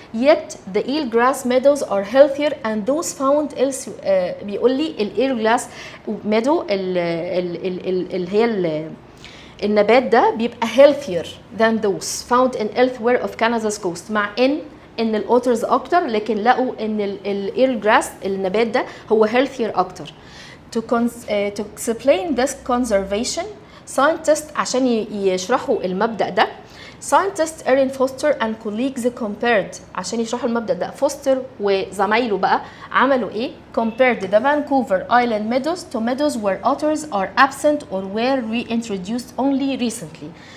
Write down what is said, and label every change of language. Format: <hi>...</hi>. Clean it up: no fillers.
<en>Yet the eelgrass meadows are healthier and those found elsewhere.</en> <ar>بيقول لي eelgrass meadow اللي هي النبات ده بيبقى</ar> <en>healthier than those found in elsewhere of Canada's coast،</en> <ar>مع ان الاوترز اكتر، لكن لقوا ان الايرجراس النبات ده هو healthier اكتر.</ar> <en>To explain this conservation, scientists</en> <ar>عشان يشرحوا المبدأ ده</ar> <en>scientists Erin Foster and colleagues compared،</en> <ar>عشان يشرحوا المبدأ ده فوستر وزمايله بقى عملوا ايه؟</ar> <en>compared the Vancouver Island meadows to meadows where otters are absent or were reintroduced only recently.</en>